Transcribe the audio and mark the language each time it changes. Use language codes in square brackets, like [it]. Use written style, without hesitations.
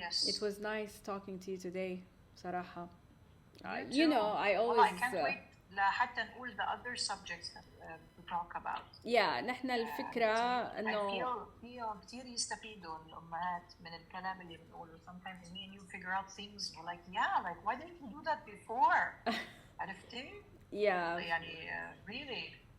[en] It was nice talking to you today [ar] صراحة. [en] You know, I always I can't wait [ar] لحتى نقول [en] the other subjects to talk about. [ar] نحن الفكرة إنه feel كتير يستفيدوا الأمهات من الكلام اللي بنقوله. [en] Sometimes me and you figure out things we're like like why didn't you do that before? [ar] عرفتي؟ يعني [en] really.